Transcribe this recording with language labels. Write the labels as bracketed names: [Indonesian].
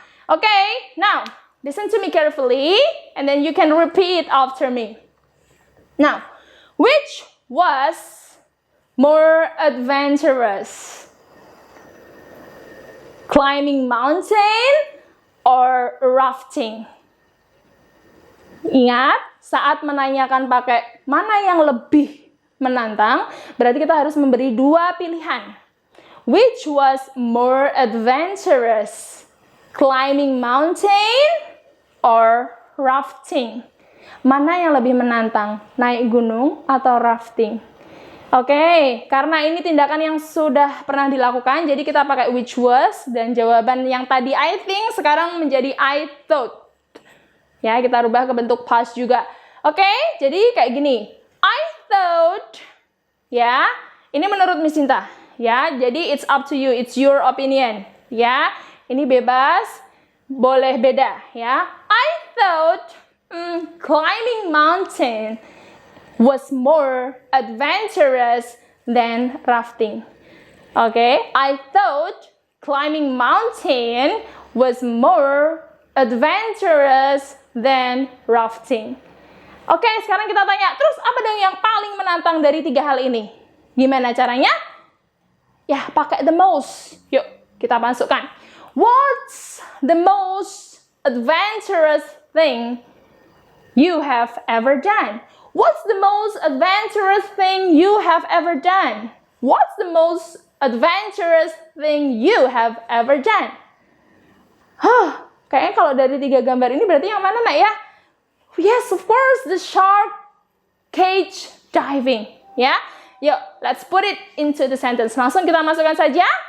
[English] Okay, now, listen to me carefully, and then you can repeat after me. Now, which was more adventurous? Climbing mountain or rafting? [Indonesian] Ingat, saat menanyakan pakai mana yang lebih menantang, berarti kita harus memberi dua pilihan. [English] Which was more adventurous? Climbing mountain or rafting? [Indonesian] Mana yang lebih menantang? Naik gunung atau rafting? Oke, karena ini tindakan yang sudah pernah dilakukan, jadi kita pakai which was, dan jawaban yang tadi I think sekarang menjadi I thought. Ya, kita rubah ke bentuk past juga. Oke, jadi kayak gini. I thought, ya, ini menurut Miss Sinta. Ya, jadi [English] it's up to you, it's your opinion. [Indonesian] Ya, ini bebas, boleh beda. [English] Ya, I thought climbing mountain was more adventurous than rafting. Okay, I thought climbing mountain was more adventurous than rafting. [Indonesian] Oke, sekarang kita tanya, terus apa dong yang paling menantang dari tiga hal ini? Gimana caranya? Ya, pakai the most. Yuk, kita masukkan. [English] What's the most adventurous thing you have ever done? What's the most adventurous thing you have ever done? What's the most adventurous thing you have ever done? [Indonesian] Kayaknya kalau dari tiga gambar ini berarti yang mana, Nak, ya? [English] Yes, of course, the shark cage diving. Ya, yuk, let's put it into the sentence. [Indonesian] Langsung kita masukkan saja.